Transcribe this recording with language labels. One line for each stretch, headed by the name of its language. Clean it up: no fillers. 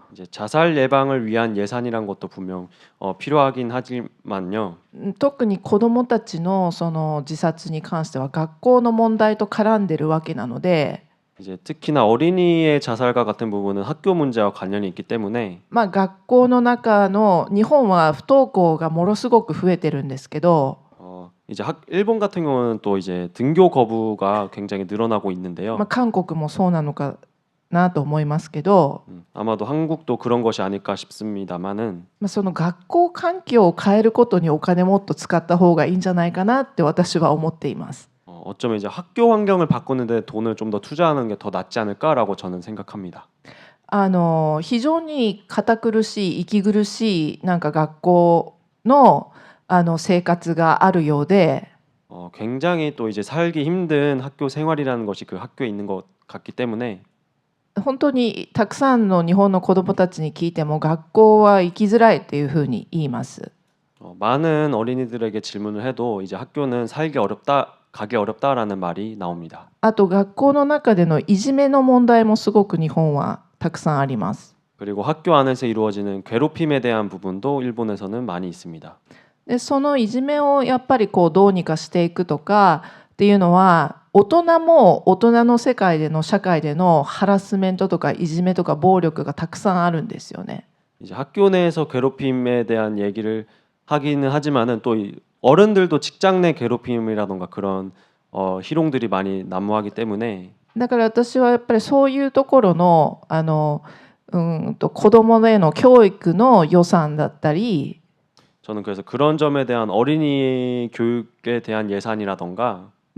Korean: 이제 자살 예방을 위한 예산이란 것도 분명 필요하긴 하지만요.
Japanese: 特に子どもたちのその自殺に関しては学校の問題と絡んでるわけなので、
Korean: 이제 특히나 어린이의 자살과 같은 부분은 학교 문제와 관련이 있기 때문에
Japanese: 学校の中の日本は不登校がものすごく増えてるんですけど、
Korean: 이제 일본 같은 경우는 또 이제 등교 거부가 굉장히 늘어나고 있는데요.
Japanese: 韓国もそうなのかなと思いますけど、
Korean: 아마도 한국도 그런 것이 아닐까 싶습니다만은
Japanese: その学校環境を変えることにお金もっと使った方がいいんじゃないかなって私は思っています。
Korean: 어쩌면 이제 학교 환경을 바꾸는데 돈을 좀 더 투자하는 게 더 낫지 않을까라고 저는 생각합니다.
Japanese: 非常に堅苦しい息苦しいなんか学校の生活があるようで、
Korean: 굉장히 또 이제 살기 힘든 학교 생활이라는 것이 그 학교에 있는 것 같기 때문에
Japanese: 本当にたくさんの日本の子どもたちに聞いても学校は行きづらいっていうふうに言います。
Korean: 많은 어린이들에게 질문을 해도 이제 학교는 살기 어렵다, 가기 어렵다라는 말이 나옵니다.
Japanese: あと学校の中でのいじめの問題もすごく日本はたくさんあります。
Korean: 그리고 학교 안에서 이루어지는 괴롭힘에 대한 부분도 일본에서는 많이 있습니다.
Japanese: でそのいじめをやっぱりどうにかしていくとかっていうのは、大人も大人の世界での社会でのハラスメントとかいじめとか暴力がたくさんあるんですよね。
Korean: 이제 학교 내에서 괴롭힘에 대한 얘기를 하기는 하지만은 또 어른들도 직장 내 괴롭힘이라던가 그런 희롱들이 많이 난무하기 때문에
Japanese: だから私はやっぱりそういうところの子どもへの教育の予算だったり、
Korean: 저는 그래서 그런 점에 대한 어린이 교육에 대한 예산이라던가